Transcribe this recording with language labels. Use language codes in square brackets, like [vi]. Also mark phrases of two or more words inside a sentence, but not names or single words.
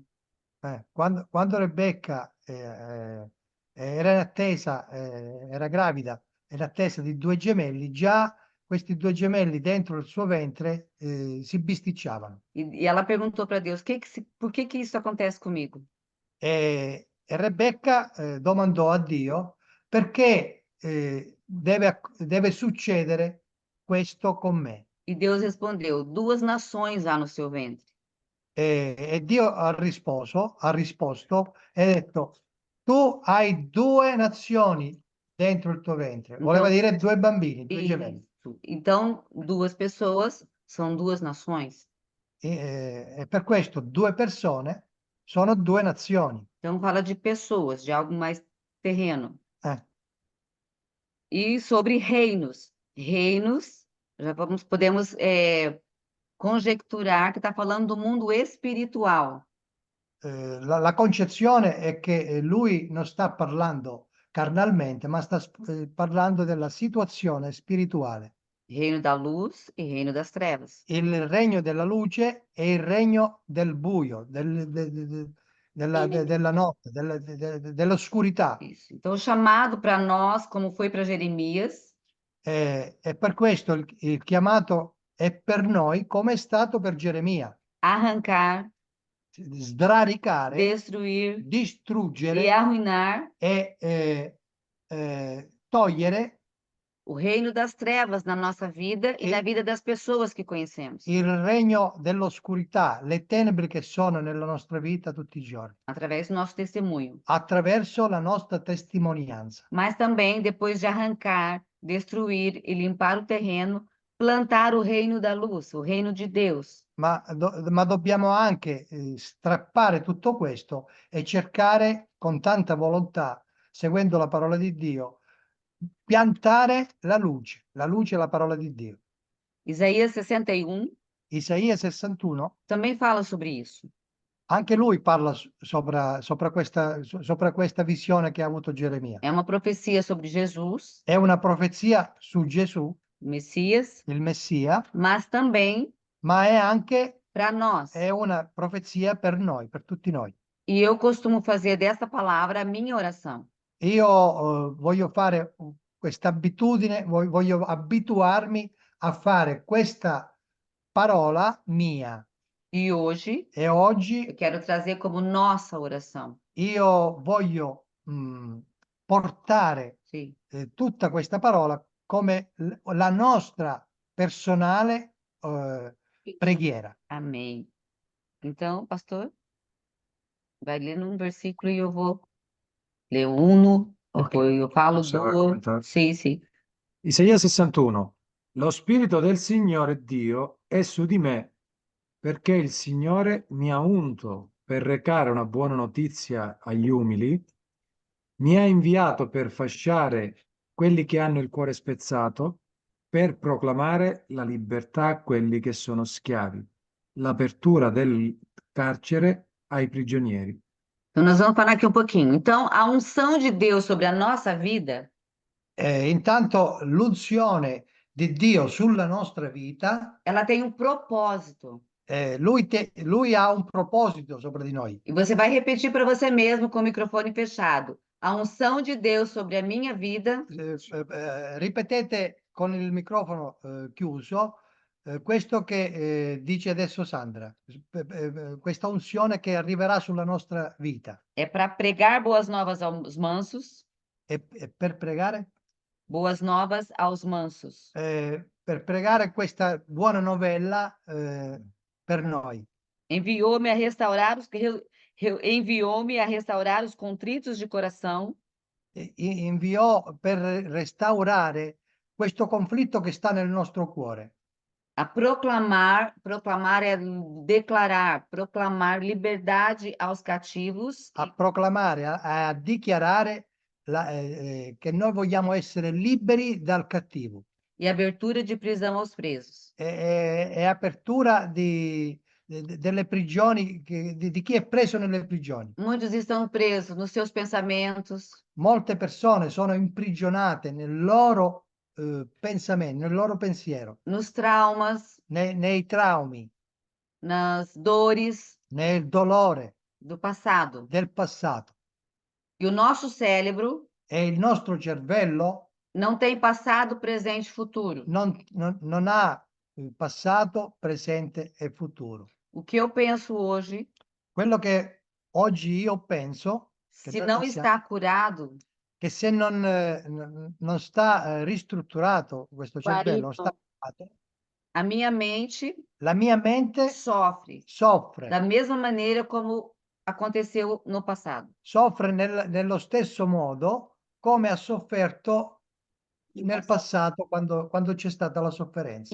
[it] Quando Rebecca era in attesa, era gravida, in attesa di 2 gemelli, già questi due gemelli dentro il suo ventre si bisticciavano. [pt] E ela perguntou para Deus: por que que isso acontece comigo? [it] E Rebecca domandò a Dio perché deve succedere questo con me. [pt] E Deus respondeu: 2 nações há no seu ventre. [it] E Dio ha risposto e ha detto, tu hai due nazioni dentro il tuo ventre. Voleva dire due bambini, due gemelli. [pt] Isso. Então, 2 pessoas são 2 nações. [it] E per questo due persone sono due nazioni. [pt] Então, fala de pessoas, de algo mais terreno. Eh, E sobre reinos. Reinos, podemos conjecturar que está falando do mundo espiritual. [it] la concezione è che lui non sta parlando carnalmente, ma sta parlando della situazione spirituale. [pt] Reino da luz e reino das trevas. [it] Il regno della luce e il regno del buio, della notte, dell'oscurità. [pt] Isso. Então, o chamado para nós, como foi para Jeremias, [it] E per questo il chiamato è per noi come è stato per Geremia. [pt] arrancar, [it] Sdraricare, [pt] destruir e [it] distruggere [pt] arruinar [it] e togliere [pt] o reino das trevas na nossa vida e na vida das pessoas que conhecemos, [it] il regno dell'oscurità, le tenebre che sono nella nostra vita tutti i giorni, [pt] através do nosso testemunho. [it] attraverso la nostra testimonianza. [pt] Mas também, depois de arrancar, destruir e limpar o terreno, plantar o reino da luz, o reino de Deus. [it] Ma dobbiamo anche strappare tutto questo e cercare con tanta volontà, seguendo la parola di Dio, piantare la luce è la parola di Dio. [pt] Isaías 61 [it] Isaia 61, [pt] também fala sobre isso. [it] anche lui parla sopra questa visione che ha avuto Geremia. [pt] É uma profecia sobre Jesus, [it] È una profezia su Gesù, [pt] o Messias, [it] il Messia, [pt] mas também [it] ma è anche [pt] para nós. [it] una profezia per noi, per tutti noi. [pt] E eu costumo fazer dessa palavra a minha oração. [it] Io voglio fare questa abitudine, voglio abituarmi a fare questa parola mia. [pt] E hoje E eu [it] oggi [pt] quero trazer como nossa oração. [it] io voglio portare [pt] Sim. [it] tutta questa parola come la nostra personale preghiera. [pt] Amém. Então, pastor, vai ler um versículo e eu vou ler uno, [it] Ok. poi io falo Posso due. commentare? Sì, sì. Isaia 61. Lo Spirito del Signore Dio è su di me, perché il Signore mi ha unto per recare una buona notizia agli umili, mi ha inviato per fasciare quelli che hanno il cuore spezzato, per proclamare la libertà a quelli che sono schiavi, l'apertura del carcere ai prigionieri. [pt] Então, nós vamos falar aqui um pouquinho. Então, a unção de Deus sobre a nossa vida [it] Intanto l'unzione di Dio sulla nostra vita, [pt] ela tem um propósito. [it] lui ha un proposito sopra di noi. [pt] E você vai repetir para você mesmo com o microfone fechado. A unção de Deus sobre a minha vida [it] Ripetete con il microfono chiuso questo che dice adesso Sandra, questa unzione che arriverà sulla nostra vita. [pt] é para pregar boas novas aos mansos, [it] E per pregare? [pt] boas novas aos mansos. [it] Per pregare questa buona novella per noi. [pt] Enviou-me a restaurar enviou-me a restaurar os contritos de coração, [it] Inviò per restaurare questo conflitto che sta nel nostro cuore. [pt] a proclamar é declarar, proclamar liberdade aos cativos [it] A proclamare, a dichiarare che noi vogliamo essere liberi dal cattivo [pt] e abertura de prisão aos presos. [it] e apertura delle prigioni, di chi è preso nelle prigioni. [pt] Muitos estão presos nos seus pensamentos, [it] Molte persone sono imprigionate nel loro pensamento, nel loro pensiero, [pt] nos traumas, [it] nei traumi, [pt] nas dores [it] nel dolore [pt] do passado. [it] del passato. [pt] E o nosso cérebro [it] E il nostro cervello [pt] Não tem passado, presente, futuro. [it] non ha passato, presente e futuro. [pt] O que eu penso hoje, [it] Quello che oggi io penso che [pt] se [it] noi [pt] não [it] possiamo, [pt] está curado, [it] che se non sta ristrutturato questo cervello, non sta Guarito. curato, [pt] a minha mente [it] la mia mente [pt] sofre [it] soffre, [pt] da mesma maneira como aconteceu no passado. [it] soffre nello stesso modo come ha sofferto nel passato quando c'è stata la sofferenza.